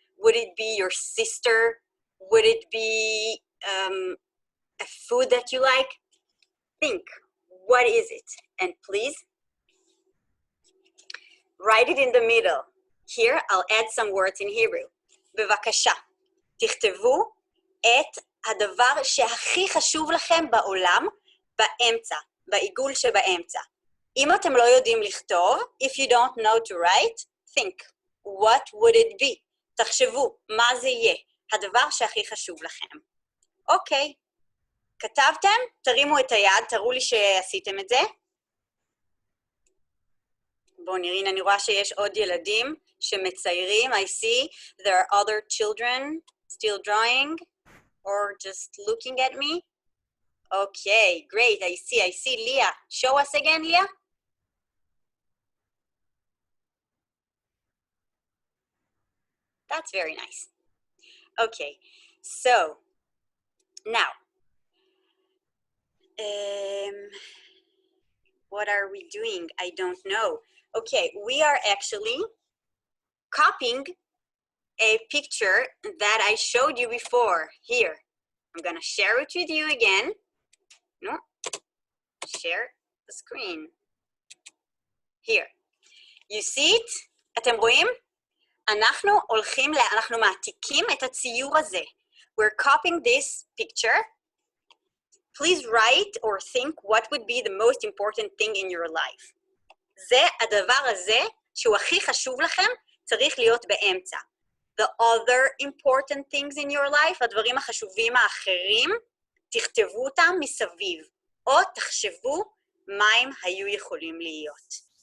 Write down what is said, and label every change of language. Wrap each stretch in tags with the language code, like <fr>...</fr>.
<en>Would it be your sister? Would it be a food that you like? Think, what is it? And please write it in the middle. Here, I'll add some words in Hebrew.</en> <he>בבקשה, תכתבו את הדבר שהכי חשוב לכם בעולם באמצע, בעיגול שבאמצע. אם אתם לא יודעים לכתוב,</he> <en>if you don't know to write, think, what would it be?</en> <he>תחשבו, מה זה יהיה? הדבר שהכי חשוב לכם. אוקיי, כתבתם? תרימו את היד, תראו לי שעשיתם את זה. בואו נראה, אני רואה שיש עוד ילדים שמציירים.</he> <en>I see there are other children still drawing or just looking at me. Okay, great, I see. Leah, show us again, Leah. That's very nice. Okay, so now, what are we doing? I don't know. Okay, we are actually copying a picture that I showed you before. Here, I'm gonna share it with you again. No, share the screen. Here, you see it?</en> <he>אתם רואים? אנחנו מעתיקים את הציור הזה.</he> <en>We're copying this picture. Please write or think what would be the most important thing in your life.</en> <he>זה הדבר הזה שהוא הכי חשוב לכם, צריך להיות באמצע.</he> <en>The other important things in your life,</en> <he>הדברים החשובים האחרים, תכתבו אותם מסביב, או תחשבו מה הם היו יכולים להיות.</he>